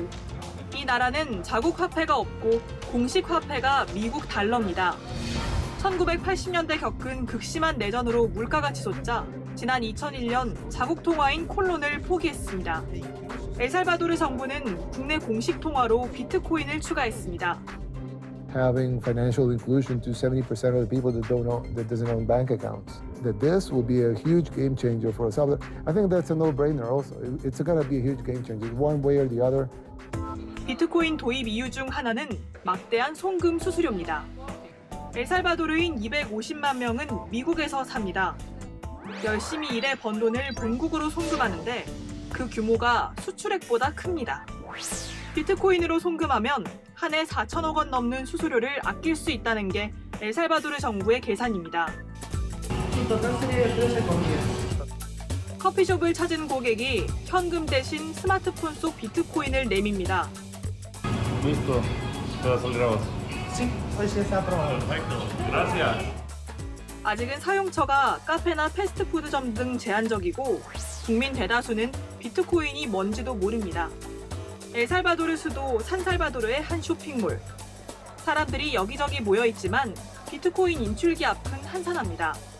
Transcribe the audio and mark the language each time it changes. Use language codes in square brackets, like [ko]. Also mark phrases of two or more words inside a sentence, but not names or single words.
[ko] 이 나라는 자국 화폐가 없고 공식 화폐가 미국 달러입니다. 1980년대 겪은 극심한 내전으로 물가가 치솟자 지난 2001년 자국 통화인 콜론을 포기했습니다. 엘살바도르 정부는 국내 공식 통화로 비트코인을 추가했습니다. [en] Having financial inclusion to 70% of the people that doesn't own bank accounts. That this will be a huge game changer for El Salvador. I think that's a no-brainer also. It's going to be a huge game changer, one way or the other. [ko] 비트코인 도입 이유 중 하나는 막대한 송금 수수료입니다. 엘살바도르인 250만 명은 미국에서 삽니다. 열심히 일해 번 돈을 본국으로 송금하는데 그 규모가 수출액보다 큽니다. 비트코인으로 송금하면 한 해 4천억 원 넘는 수수료를 아낄 수 있다는 게 엘살바도르 정부의 계산입니다. 커피숍을 찾은 고객이 현금 대신 스마트폰 속 비트코인을 내밉니다. [es] Listo, te va a salir ahora. Sí, hoy sí está aprobado. Perfecto, gracias. [ko] 아직은 사용처가 카페나 패스트푸드점 등 제한적이고 국민 대다수는 비트코인이 뭔지도 모릅니다. 엘살바도르 수도 산살바도르의 한 쇼핑몰. 사람들이 여기저기 모여 있지만 비트코인 인출기 앞은 한산합니다.